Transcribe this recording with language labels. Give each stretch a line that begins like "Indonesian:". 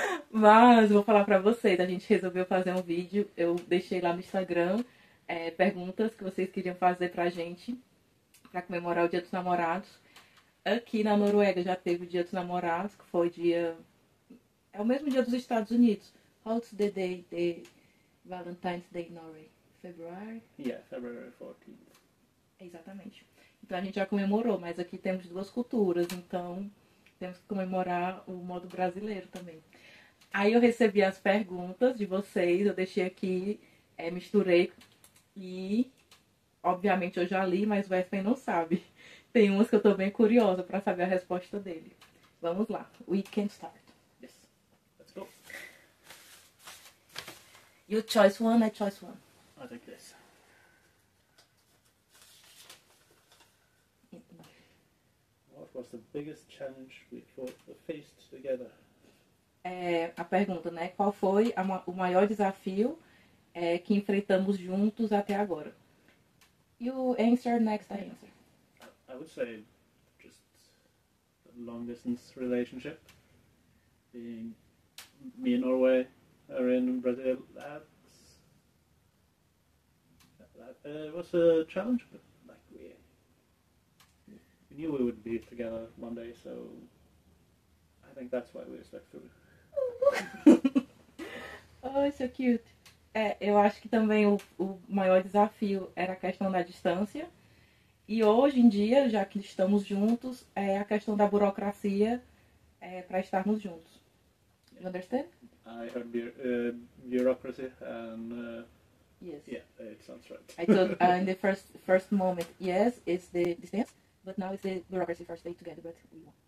Portuguese: Mas vou falar pra vocês, a gente resolveu fazer um vídeo. Eu deixei lá no Instagram perguntas que vocês queriam fazer pra gente, pra comemorar o Dia dos Namorados. Aqui na Noruega já teve o Dia dos Namorados, que foi dia... É o mesmo dia dos Estados Unidos.
English: What's the day, the Valentine's Day in Norway? February? Yeah, February 14th.
Portuguese: Exatamente. Então a gente já comemorou, mas aqui temos duas culturas, então temos que comemorar o modo brasileiro também. Aí eu recebi as perguntas de vocês, eu deixei aqui, misturei e, obviamente, eu já li, mas o Espen não sabe. Tem umas que eu tô bem curiosa pra saber a resposta dele. Vamos lá.
English: We can start. Yes, let's go. You choose one, I choose one. I take this. What was the biggest challenge we faced together?
Portuguese: A pergunta, né? Qual foi o maior desafio que enfrentamos juntos até agora?
English: You answer, next I answer. I would say just a long distance relationship. Being me in Norway, her in Brazil, that was a challenge, but like we knew we would be together one day, so I think that's why we stuck through. Oh, so cute.
Portuguese: Eu acho que também o maior desafio era a questão da distância. E hoje em dia, já que estamos juntos, é a questão da burocracia para estarmos juntos.
English: You understand? I heard bureaucracy and yes. Yeah, it sounds right. I thought in the first moment, yes, it's the distance, but now it's the bureaucracy first day together, but we won.